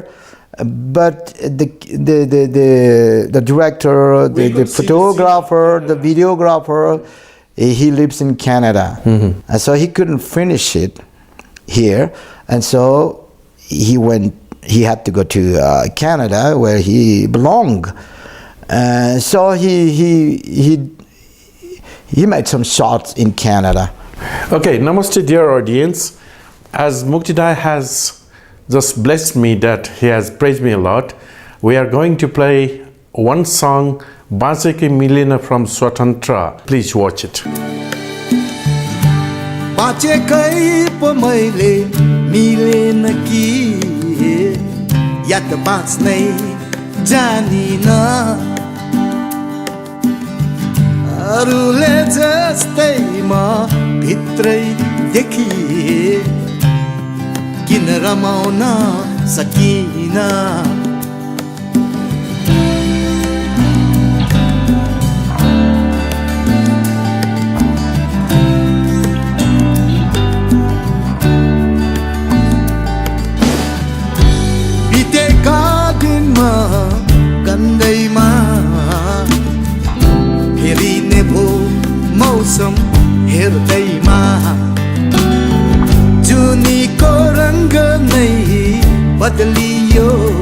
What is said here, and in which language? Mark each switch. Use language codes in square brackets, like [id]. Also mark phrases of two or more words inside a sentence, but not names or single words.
[en] But the director, the photographer, the videographer, he lives in Canada, and so he couldn't finish it here, and so he had to go to Canada where he belonged, so he made some shots in Canada. Okay, namaste, dear audience. As Mukti Dai has just blessed me, that he has praised me a lot, we are going to play one song, Bache Kai Milena from Swatantra. Please watch it. [ne] बाँचे कै पो मैले मिलेन कि यत बाँच्नै जानिन अरूले जस्तै म भित्रै देखि किन रमाउन सकिना बितेका दिनमा गन्दैमा फेरिने भो मौसम हेर्दैमा जुनीको रंग नहीं बदलियो